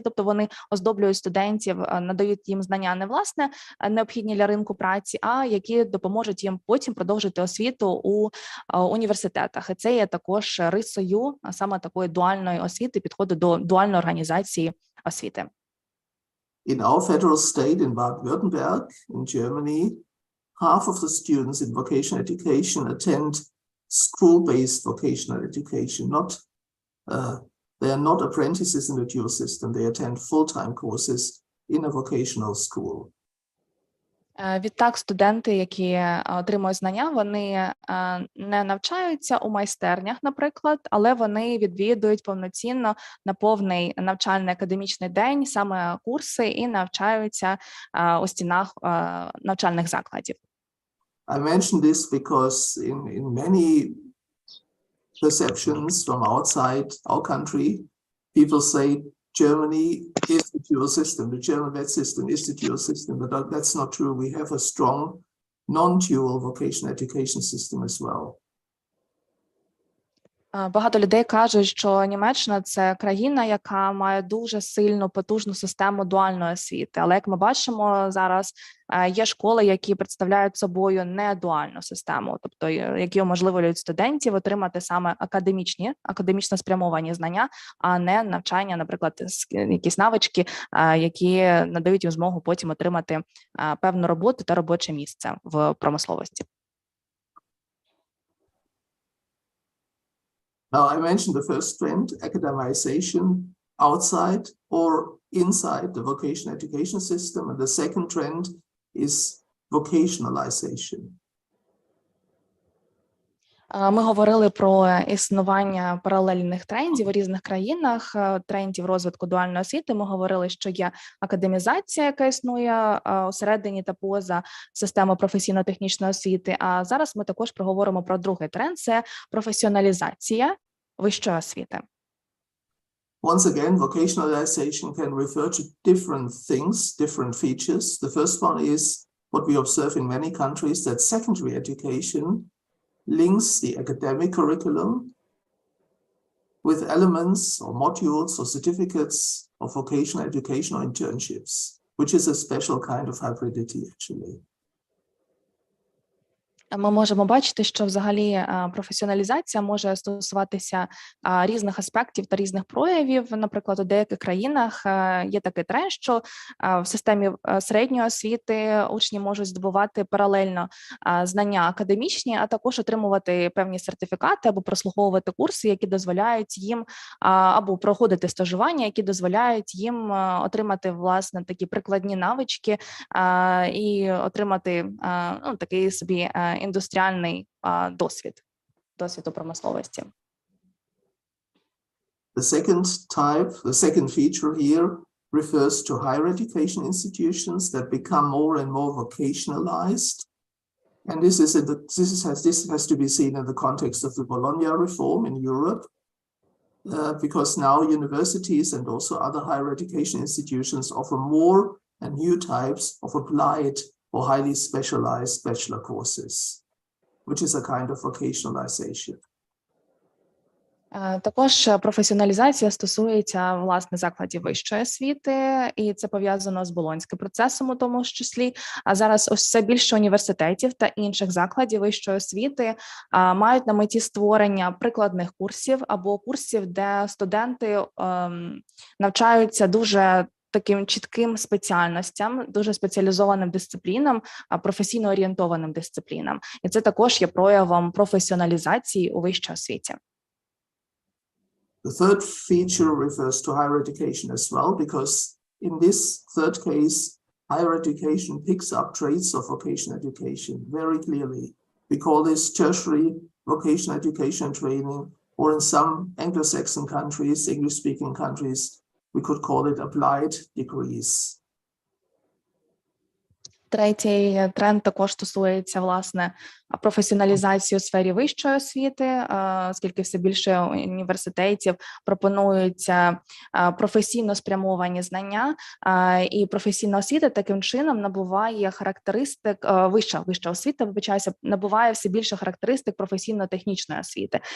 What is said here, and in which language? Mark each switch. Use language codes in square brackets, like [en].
[uk] Тобто вони оздоблюють студентів, надають їм знання не власне необхідні для ринку праці, а які допоможуть їм потім продовжити освіту у університетах. І це є також рисою саме такої дуальної освіти, підходу до дуальної організації освіти. [en] In our federal state, in Baden-Württemberg, in Germany, half of the students in vocational education attend school-based vocational education. They are not apprentices in the dual system. They attend full-time courses in a vocational school. [uk] Відтак, студенти, які отримують знання, вони не навчаються у майстернях, наприклад, але вони відвідують повноцінно на повний навчальний академічний день саме курси і навчаються у стінах навчальних закладів. [en] I mention this because in many perceptions from outside our country, people say Germany is the dual system. The German vet system is the dual system, but that's not true. We have a strong non-dual vocational education system as well. [uk] Багато людей кажуть, що Німеччина – це країна, яка має дуже сильну, потужну систему дуальної освіти. Але, як ми бачимо, зараз є школи, які представляють собою не дуальну систему, тобто які уможливлюють студентів отримати саме академічно спрямовані знання, а не навчання, наприклад, якісь навички, які надають їм змогу потім отримати певну роботу та робоче місце в промисловості. [en] Now, I mentioned the first trend, academization outside or inside the vocational education system. And the second trend is vocationalization. [uk] Ми говорили про існування паралельних трендів у різних країнах, трендів розвитку дуальної освіти. Ми говорили, що є академізація, яка існує усередині та поза системою професійно-технічної освіти. А зараз ми також проговоримо про другий тренд – це професіоналізація вищої освіти. [en] Once again, vocationalization can refer to different things, different features. The first one is what we observe in many countries, that secondary education links the academic curriculum with elements or modules or certificates of vocational education or internships, which is a special kind of hybridity actually. [uk] Ми можемо бачити, що взагалі професіоналізація може стосуватися різних аспектів та різних проявів. Наприклад, у деяких країнах є такий тренд, що в системі середньої освіти учні можуть здобувати паралельно знання академічні, а також отримувати певні сертифікати або прослуховувати курси, які дозволяють їм, або проходити стажування, які дозволяють їм отримати, власне, такі прикладні навички і отримати такий собі індустріальний досвід у промисловості. [en] The second feature here refers to higher education institutions that become more and more vocationalized. And this has to be seen in the context of the Bologna reform in Europe, because now universities and also other higher education institutions offer more and new types of applied or highly specialized bachelor courses, which is a kind of vocationalization. [uk] Також професіоналізація стосується, власне, закладів вищої освіти, і це пов'язано з болонським процесом у тому ж числі. А зараз ось все більше університетів та інших закладів вищої освіти мають на меті створення прикладних курсів або курсів, де студенти навчаються дуже таким чітким спеціальностям, дуже спеціалізованим дисциплінам, професійно орієнтованим дисциплінам. І це також є проявом професіоналізації у вищій освіті. [en] The third feature refers to higher education as well, because in this third case, higher education picks up traits of vocational education very clearly. We call this tertiary vocational education training, or in some Anglo-Saxon countries, English-speaking countries, we could call it applied degrees. [uk] Третій тренд також стосується, власне, професіоналізації у сфері вищої освіти, оскільки все більше університетів пропонуються професійно спрямовані знання, і професійна освіта таким чином набуває характеристик, вища освіта, набуває все більше характеристик професійно-технічної освіти.